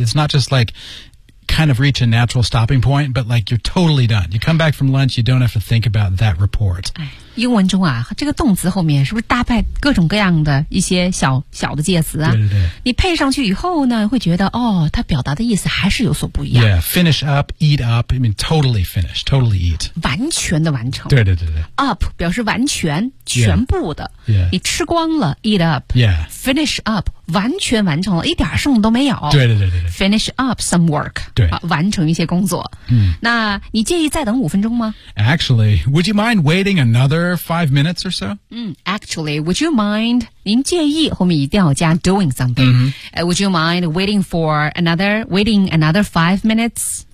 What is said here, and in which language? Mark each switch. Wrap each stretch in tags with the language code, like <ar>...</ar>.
<en>It's not just like,kind of reach a natural stopping point, but like you're totally done. You come back from lunch, you don't have to think about that report.</en> <zh>英文中啊，这个动词后面是不是搭配各种各样的一些小小的介词啊？对对对。你配上去以后呢，会觉得哦，它表达的意思还是有所不一样。</zh> <en>Yeah, finish up, eat up. I mean, totally finish, totally eat.</en> <zh>完全的完成。对对对对。 Up 表示完全、全部的。</zh> <en>Yeah, yeah.</en> <zh>你吃光了 ，</zh> <en>eat up. Yeah. Finish up.</en> <zh>完全完成了一点剩都没有对对对对</zh> <en>Finish up some work</en> <zh>对、啊、完成一些工作、嗯、那你介意再等五分钟吗</zh> <en>Actually, would you mind waiting another 5 minutes or so?、嗯、actually, would you mind</en> <zh>您介意后面一定要加</zh> <en>doing something、嗯 would you mind waiting for another waiting another 5 minutes</en>